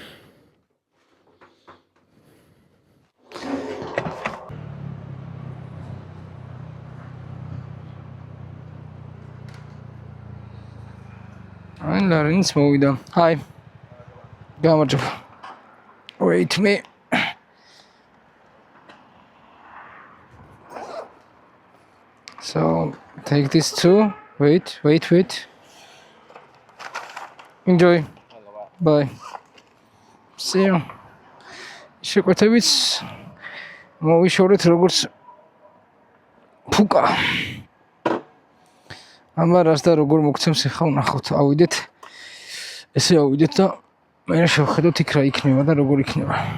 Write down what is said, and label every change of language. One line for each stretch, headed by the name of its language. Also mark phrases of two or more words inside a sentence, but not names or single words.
Georgian: აი ლარინს მოვიდა. Hi. გამარჯობა.
English: Wait me. So take this too. Wait. Enjoy. Bye. See you.
Georgian: შეკვეთებით მოვიშორეთ როგორც ფუკა. ამარას და როგორ მოგცემს ახლა ვნახავთ. ავიდეთ. ესე ავიდეთ და მე შევხედოთ იქ რა იქნება და როგორ იქნება.